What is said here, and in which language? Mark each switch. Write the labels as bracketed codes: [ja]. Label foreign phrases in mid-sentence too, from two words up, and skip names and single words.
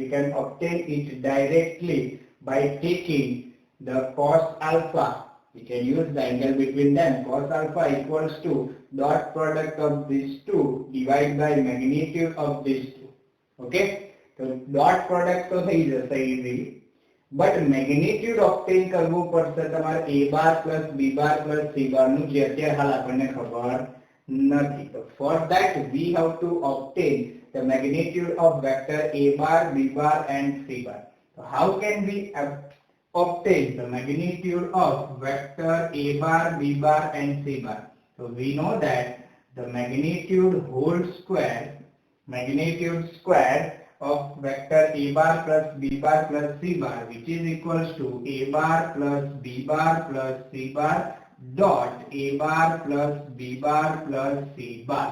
[en] By taking the cos alpha. We can use the angle between them. Cos alpha equals to dot product of these two divided by magnitude of these two. Okay? So dot product तो [gu] થઈ જશે [en] easily. But magnitude obtain [gu] કરવું પડશે તમારે [en] A bar plus B bar plus C bar [gu] નું જે અત્યારે હાલ આપણને ખબર નથી. [en] So for that we have to obtain the magnitude of vector A bar, B bar and C bar. So how can we obtain the magnitude of vector A bar, B bar and C bar? So we know that the magnitude square of vector A bar plus B bar plus C bar, which is equals to A bar plus B bar plus C bar dot A bar plus B bar plus C bar.